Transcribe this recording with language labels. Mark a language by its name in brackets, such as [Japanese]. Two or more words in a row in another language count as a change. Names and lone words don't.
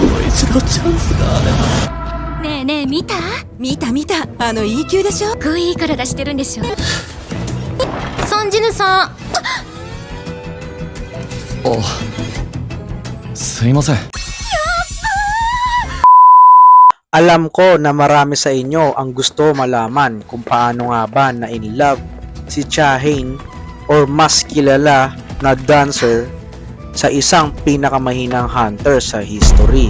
[Japanese] 一のチャンスがあれば。ねえねえ、見たあの E 級でしょ。すごいいい体してるんでしょ。ソンジヌさん。すいません。 [Filipino] Alam ko na marami sa inyo ang gusto malaman kung paano nga ba na [English] in love [Filipino] si Cha-hae or mas kilala na dancer sa isang pinakamahinang hunter sa history.